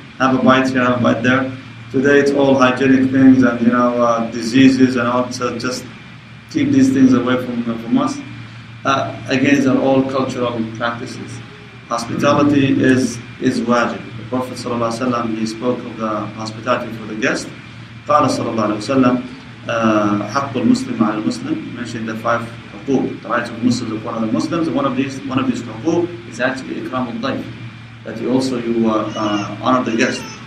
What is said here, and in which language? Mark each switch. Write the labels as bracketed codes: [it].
[en] Have a bite here, have a bite there. Today it's all hygienic things and diseases and all, so just keep these things away from us. Again, these are all cultural practices. Hospitality is wajib. The Prophet ﷺ, he spoke of the hospitality for the guest. [ar] قال صلى الله عليه وسلم حق المسلم على المسلم. [en] He mentioned the 5 حقوق, the rights of Muslims upon other Muslims. And one of these حقوق is actually [ar] إكرام الضيف, [en] that you honor the guest.